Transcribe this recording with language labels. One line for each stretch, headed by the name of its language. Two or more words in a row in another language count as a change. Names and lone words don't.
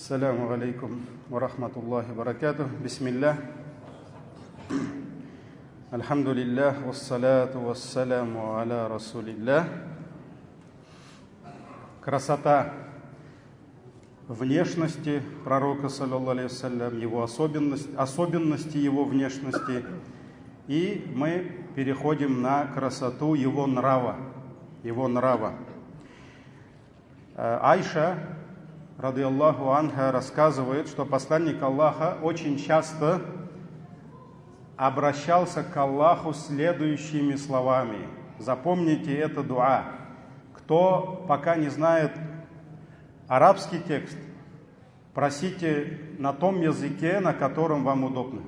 Arabic: السلام عليكم ورحمة الله وبركاته. Бисмиллах. الحمد لله، والصلاة والسلام على رسول الله.
Russian: Красота внешности пророка,
Arabic: صلى الله عليه وسلم,
Russian: его особенности его внешности. И мы переходим на красоту его нрава.
Arabic: Айша, رضي الله عنها,
Russian: рассказывает, что посланник Аллаха очень часто обращался к Аллаху следующими словами. Запомните это дуа. Кто пока не знает арабский текст, просите на том языке, на котором вам удобно.